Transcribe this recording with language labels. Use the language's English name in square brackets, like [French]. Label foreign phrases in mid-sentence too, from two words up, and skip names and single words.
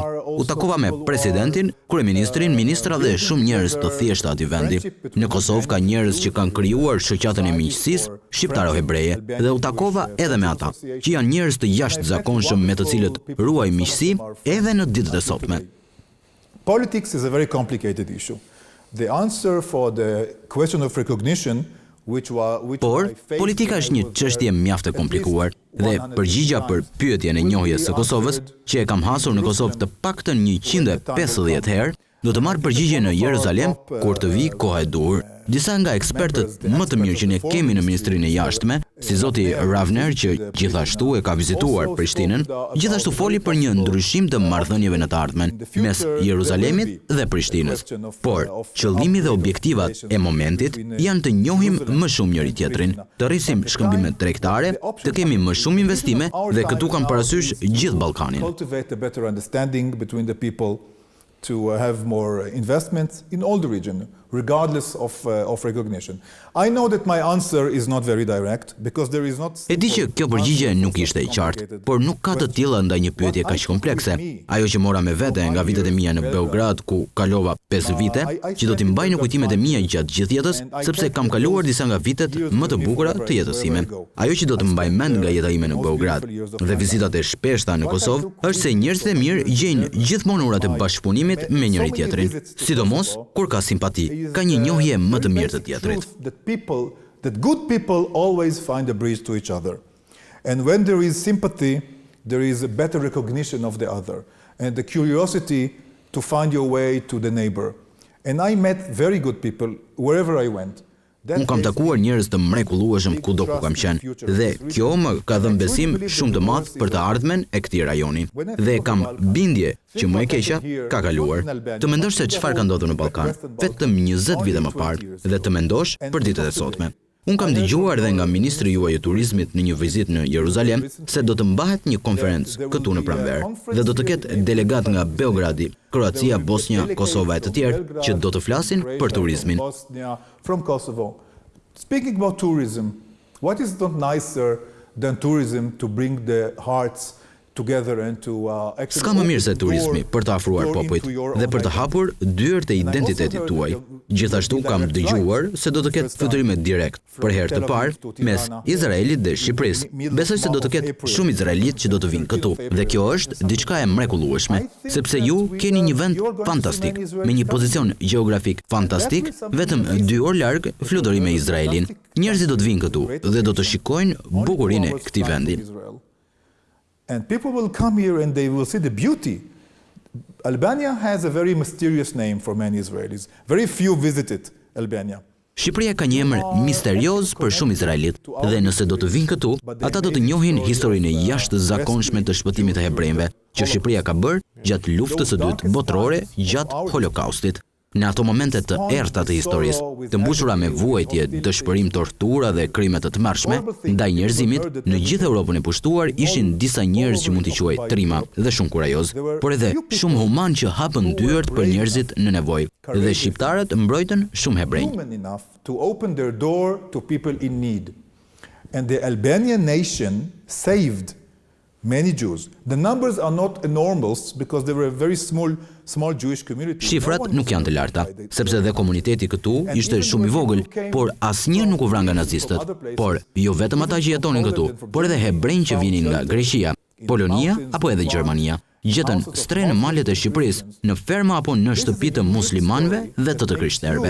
[Albanian] U takova me presidentin, kryeministrin, ministra dhe shumë njerëz të thjeshtë atij vendi. Në Kosovë ka njerëz që kanë krijuar shoqatën e miqësisë shqiptaro-hebreje dhe u takova edhe me ata, që janë njerëz të jashtëzakonshëm me të cilët ruaj miqësi edhe në ditët e sotme. [English] Politics is a very complicated issue. The answer for the question of recognition [Albanian] Por, politika është një çështje mjaft e komplikuar dhe përgjigja për pyetjen e njohjes së Kosovës, që e kam hasur në Kosovë të paktën 150 herë, do të marr përgjigje në Jeruzalem kur të vi koha e duhur. Disa nga ekspertët më të mirë që ne kemi në Ministrinë e Jashtme, si zoti Ravner që gjithashtu e ka vizituar Prishtinën, gjithashtu foli për një ndryshim të marrëdhënieve në të ardhmen mes Jeruzalemit dhe Prishtinës. Por, qëllimi dhe objektivat e momentit janë të njohim më shumë njëri tjetrin, të rrisim shkëmbimet tregtare, të kemi më shumë investime dhe këtu kam parasysh gjithë Ballkanin. [English] To have more investments in all the region, regardless of recognition. I know that my answer is not very direct because there is not. [Albanian] E di që kjo përgjigje nuk ishte e qartë, por nuk ka të tilla ndaj një pyetje kaq komplekse. Ajo që mora me vete nga vitet e mia në Beograd, ku kalova 5 vite, që do t'i mbaj në kujtimet e mia gjatë gjithë jetës, sepse kam kaluar disa nga vitet më të bukura të jetës time. Ajo që do të mbaj mend nga jeta ime në Beograd dhe vizitat e shpeshta në Kosovë është se njerëzit e mirë gjejnë gjithmonë urat e bashkëpunimit me njëri tjetrin, sidomos kur ka simpati, ka një njohje më të mirë të tjetrit. [English] That good people always find a bridge to each other. And when there is sympathy, there is a better recognition of the other and the curiosity to find your way to the neighbor. And I met very good people wherever I went. [Albanian] Unë kam takuar njerëz të mrekullueshëm kudo ku kam qenë dhe kjo më ka dhënë besim shumë të madh për të ardhmen e këtij rajoni. Dhe kam bindje që më e keqja ka kaluar. Të mendosh se çfarë ka ndodhur në Ballkan vetëm 20 vite më parë dhe të mendosh për ditët e sotme. Unë kam dëgjuar dhe nga ministri juaj i turizmit në një vizitë në Jeruzalem se do të mbahet një konferencë këtu në pranverë dhe do të ketë delegat nga Beogradi, Kroacia, Bosnia, Kosova e të tjerë që do të flasin për turizmin. [English] From Kosovo. Speaking about tourism, what is not nicer than tourism to bring the hearts together and to [Albanian] S'ka më mirë se turizmi për të afruar popujt dhe për të hapur dyert e identitetit tuaj. Gjithashtu kam dëgjuar se do të ketë fluturime direkt për herë të parë mes Izraelit dhe Shqipërisë. Besoj se do të ketë shumë izraelit që do të vinë këtu dhe kjo është diçka e mrekullueshme, sepse ju keni një vend fantastik me një pozicion gjeografik fantastik, vetëm 2 orë larg fluturi me Izraelin. Njerëzit do të vinë këtu dhe do të shikojnë bukurinë e këtij vendi. [English] And people will come here and they will see the beauty. Albania has a very mysterious name for many Israelis. Very few visited Albania. [Albanian] Shqipëria ka një emër misterioz për shumë izraelit dhe nëse do të vinë këtu, ata do të njohin historinë e jashtëzakonshme të shpëtimit të hebrejve që Shqipëria ka bërë gjatë luftës së dytë botërore, gjatë Holokaustit. Në ato momente të errta të historisë, të mbushura me vuajtje, dëshpërim, tortura dhe krime të tmerrshme ndaj njerëzimit, në gjithë Europën e pushtuar ishin disa njerëz që mund t'i quaj trima dhe shumë kurajoz, por edhe shumë human që hapën dyert për njerëzit në nevojë dhe shqiptarët mbrojtën shumë hebrej. [English] To open their door to people in need. And the Albanian nation saved many Jews. The numbers are not enormous because they were a very small Jewish community. [Albanian] Shifrat nuk janë të larta, sepse dhe komuniteti këtu ishte shumë i vogël, por asnjë nuk u vran nga nazistët. Por jo vetëm ata që jetonin këtu, por edhe hebrejnë që vinin nga Greqia, Polonia apo edhe Gjermania. Gjetën stre në malet e Shqipërisë, në ferma apo në shtëpi të muslimanëve dhe të krishterëve.